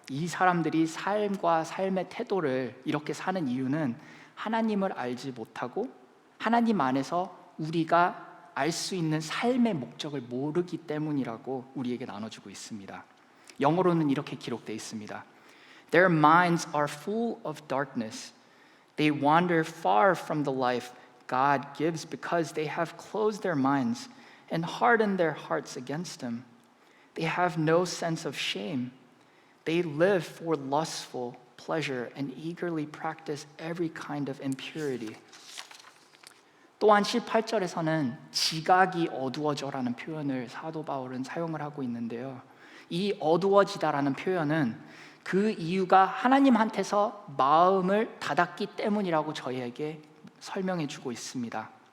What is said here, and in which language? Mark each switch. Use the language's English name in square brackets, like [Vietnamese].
[Korean] 이 사람들이 삶과 삶의 태도를 이렇게 사는 이유는 하나님을 알지 못하고 하나님 안에서 우리가 알 수 있는 삶의 목적을 모르기 때문이라고 우리에게 나눠주고 있습니다. 영어로는 이렇게 기록되어 있습니다. [English] Their minds are full of darkness. They wander far from the life God gives because they have closed their minds and hardened their hearts against Him. They have no sense of shame. They live for lustful pleasure and eagerly practice every kind of impurity. [Korean] 또한 18절에서는 지각이 어두워져라는 표현을 사도 바울은 사용을 하고 있는데요. 이 어두워지다라는 표현은 그 이유가 하나님한테서 마음을 닫았기 때문이라고 저희에게 설명해 주고 있습니다.